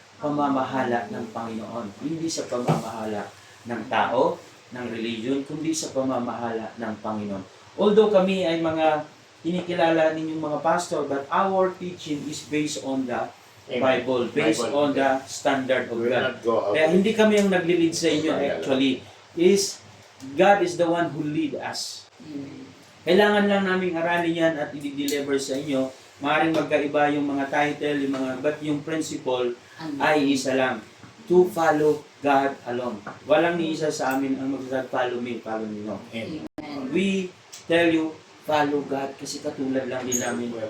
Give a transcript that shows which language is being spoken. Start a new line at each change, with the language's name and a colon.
Filipino: pamamahala ng Panginoon. Hindi sa pamamahala ng tao, ng religion, kundi sa pamamahala ng Panginoon.
English: Although
Filipino: kami ay mga kinikilala ninyong mga pastor,
English: but our teaching is based on the Bible, based on the standard of We will God. not go out.
Filipino: Kaya hindi kami ang nagli-lead sa inyo actually.
English: God is the one who lead us.
Filipino: Kailangan lang namin aralin yan at i-deliver sa inyo. Maaaring magkaiba yung mga title,
English: but
Filipino: yung principle ay isa lang.
English: To follow God alone.
Filipino: Walang ni isa sa amin ang mag-God,
English: follow me, follow me. No. Amen. We tell you, follow God
Filipino: kasi katulad lang din namin.